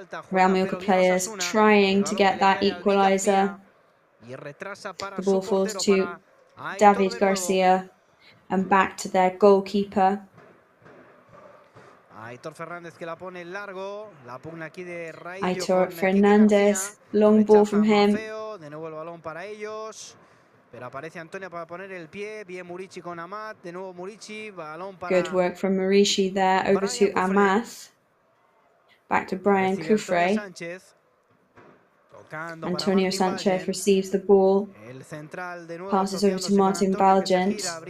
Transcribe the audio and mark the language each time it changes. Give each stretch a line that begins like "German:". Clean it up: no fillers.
English: Real Mallorca players trying to get that equaliser. The ball falls to David Garcia and back to their goalkeeper.
Spanish: Aitor Fernández que la pone largo, la pugna aquí de Raillo.
English: Aitor Fernández, long ball from him.
Spanish: De nuevo el balón para ellos, pero aparece Antonio para poner el pie. Bien Murici con Amat, de nuevo Murici, balón para.
English: Good work from Marishi there, over to Amath. Back to Brian Kufre. Antonio Sanchez receives the ball, passes over to Martin Valgent.